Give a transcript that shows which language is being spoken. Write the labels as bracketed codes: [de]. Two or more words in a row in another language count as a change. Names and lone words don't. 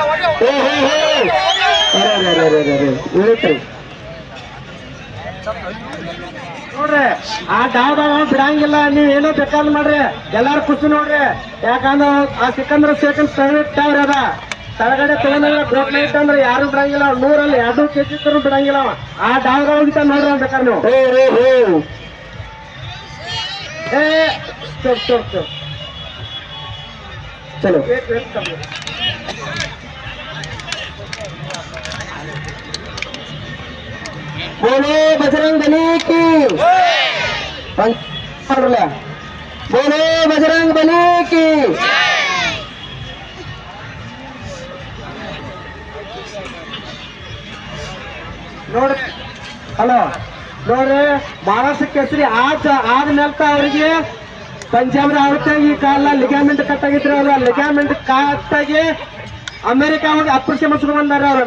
[kn] ಉಳಿತ್ರಿ ನೋಡ್ರಿ ಆ ಡಾವ್ ಬಿಡಂಗಿಲ್ಲ ನೀವ್ ಏನೋ ಬೇಕಾದ್ ಮಾಡ್ರಿ ಎಲ್ಲಾರು ಕುಸ್ತಿ ನೋಡ್ರಿ ಯಾಕಂದ್ರ ಆ ಸಿಕಂದ್ರ ಶೇಖ್ ತಳಗಡೆ ಅದ ತಳಗಡೆ ತಗೊಂಡ್ರೆ ಗೋಟ್ಲ ಇಟ್ಟಂದ್ರೆ ಯಾರು ಬಿಡಂಗಿಲ್ಲ 100 2 ಕೆಜಿ ಬಿಡಂಗಿಲ್ಲ ಆ ಡಾವ್ ಹೋಗಿತ್ತ ನೋಡ್ರಿ ಬೇಕಾದ್ರೆ ನೀವು [hi] ಚಲೋ बोलो बजरंग बली की बोलो बजरंग बली की [kn] ನೋಡ್ರಿ ಹಲೋ ನೋಡ್ರಿ ಮಹಾರಾಷ್ಟ್ರ ಕೇಸರಿ ಆದ್ಮೇಲೆ ಅವ್ರಿಗೆ ಪಂಜಾಬ್ದ ಆಗುತ್ತೆ ಈ ಕಾಲ ಲಿಗಾಮೆಂಟ್ ಕಟ್ಟಾಗಿದ್ರು ಅವ್ರ ಲಿಗಾಮೆಂಟ್ ಕಟ್ಟಾಗಿ ಅಮೆರಿಕ ಹೋಗಿ ಅಪ್ರೇಷನ್ ಮಾಡಿಸ್ಕೊಂಡು ಬಂದಾರ ಅವ್ರು.